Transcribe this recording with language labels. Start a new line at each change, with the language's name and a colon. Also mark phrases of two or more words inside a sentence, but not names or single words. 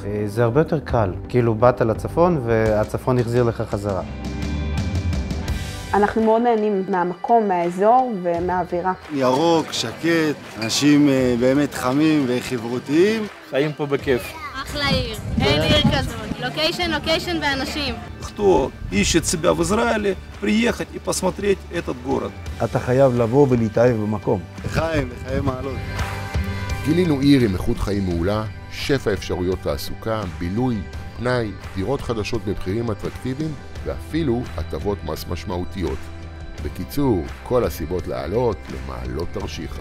Hebrew: זה הרבה יותר קל, כאילו באת לצפון והצפון החזיר לך חזרה. אנחנו מאוד נהנים מהמקום, מהאזור ומהאווירה. ירוק, שקט, אנשים באמת חמים וחברותיים. חיים פה בכיף. אחלה עיר, אין עיר כזאת. לוקיישן ואנשים.
Russian: Кто ищет себя в Израиле, приехать и посмотреть этот город.
Hebrew: אתה חייב לבוא ולהתאהב במקום. לחיים מעלות. גילינו עיר עם איכות חיים מעולה, שפע אפשרויות תעסוקה, בילוי, פנאי, דירות חדשות במחירים אטרקטיביים, ואפילו הטבות מס משמעותיות. בקיצור, כל הסיבות לעלות למעלות תרשיחא.